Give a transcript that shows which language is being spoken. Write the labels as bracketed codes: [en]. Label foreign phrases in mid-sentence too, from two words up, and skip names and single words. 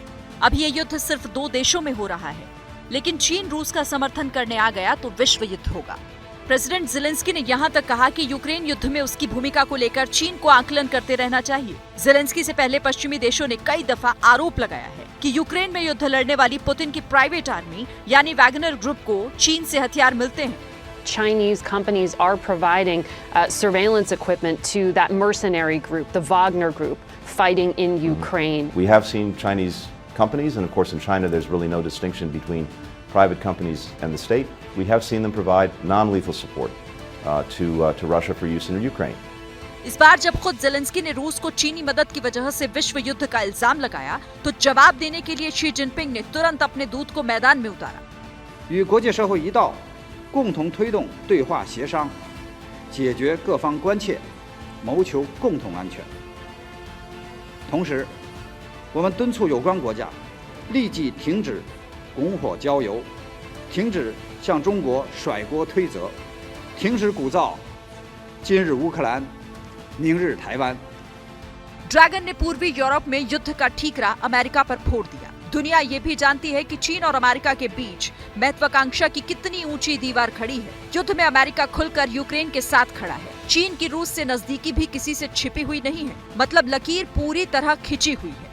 [hi] अब ये युद्ध सिर्फ 2 देशों में हो रहा है, लेकिन चीन रूस का समर्थन करने आ गया तो विश्व युद्ध होगा। प्रेसिडेंट जेलेंस्की ने यहाँ तक कहा कि यूक्रेन युद्ध में उसकी भूमिका को लेकर चीन को आकलन करते रहना चाहिए। जेलेंस्की से पहले पश्चिमी देशों ने कई दफा आरोप लगाया है कि यूक्रेन में युद्ध लड़ने वाली पुतिन की [en] private army [hi] यानी वैगनर ग्रुप को चीन से हथियार मिलते हैं। [en] Chinese companies are providing surveillance equipment to that mercenary group, the Wagner group, fighting in Ukraine. We have seen Chinese companies, and of course in China there's really no distinction between private companies and the state. We have seen them provide non-lethal support to Russia for use in Ukraine. [hi] इस बार जब खुद जेलेंस्की ने रूस को चीनी मदद की वजह से विश्व युद्ध का इल्जाम लगाया, तो जवाब देने के लिए शी जिनपिंग ने तुरंत अपने दूत को मैदान में उतारा। [zh] 与国际社会一道，共同推动对话协商，解决各方关切，谋求共同安全。同时，我们敦促有关国家立即停止拱火浇油，停止向中国甩锅推责，停止鼓噪今日乌克兰，明日台湾。 [hi] ड्रैगन ने पूर्वी यूरोप में युद्ध का ठीकरा अमेरिका पर फोड़ दिया। दुनिया ये भी जानती है कि चीन और अमेरिका के बीच महत्वाकांक्षा की कितनी ऊंची दीवार खड़ी है। युद्ध में अमेरिका खुलकर यूक्रेन के साथ खड़ा है। चीन की रूस से नजदीकी भी किसी से छिपी हुई नहीं है, मतलब लकीर पूरी तरह खिंची हुई है।